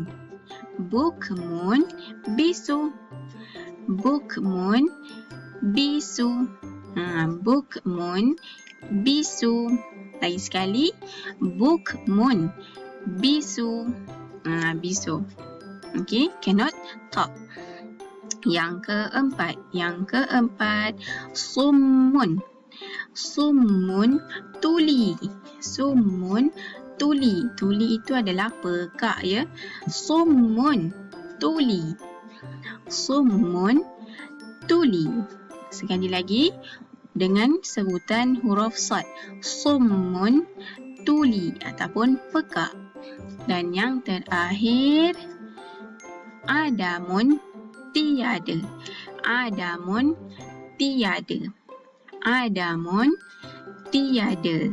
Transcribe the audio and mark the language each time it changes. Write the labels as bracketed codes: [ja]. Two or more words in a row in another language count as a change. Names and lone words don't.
[ms] Bukmun, bisu. Bukmun, bisu. Bukmun, bisu. Lagi sekali, bukmun, bisu. Bisu. [en] Okay, cannot talk. [ms] Yang keempat, summun. Summun, tuli. Summun, tuli. Tuli itu adalah pekak, ya. Summun, tuli. Summun, tuli. Sekali lagi dengan sebutan huruf sad. Summun, tuli ataupun pekak. Dan yang terakhir, adamun, tiada. Adamun, tiada. Adamun, tiada.